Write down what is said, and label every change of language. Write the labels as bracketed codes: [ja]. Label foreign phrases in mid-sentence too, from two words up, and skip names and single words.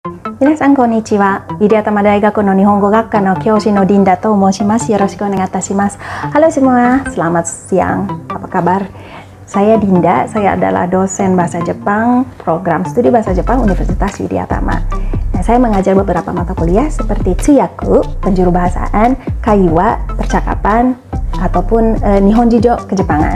[ja] 皆さんこんにちは。ウィリアタマ大学の日本語学科の教師のDindaと申します。よろしくお願いいたし. [id] Halo semua, selamat siang. Apa kabar? Saya Dinda, saya adalah dosen bahasa Jepang, program studi bahasa Jepang Universitas Widyatama. Nah, saya mengajar beberapa mata kuliah seperti Tsuyaku, penjuru bahasaan, Kaiwa, percakapan, ataupun Nihonjijo, kejepangan.